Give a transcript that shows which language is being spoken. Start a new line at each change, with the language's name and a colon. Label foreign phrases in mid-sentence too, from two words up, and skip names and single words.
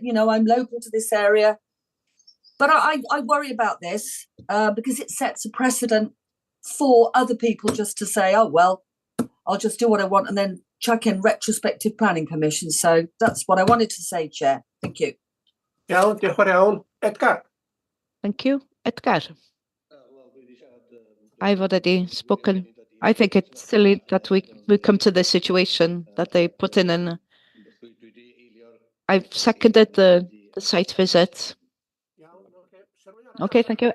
English: I'm local to this area, but I worry about this because it sets a precedent for other people just to say, oh well, I'll just do what I want and then chuck in retrospective planning permission. So that's what I wanted to say, Chair. Thank you.
Welsh: Iawn, diolch yn fawr iawn.
English: Edgar. Thank you. Edgar. I've already spoken. I think it's silly that we come to this situation that they put in and I've seconded the site visit. Okay, thank you.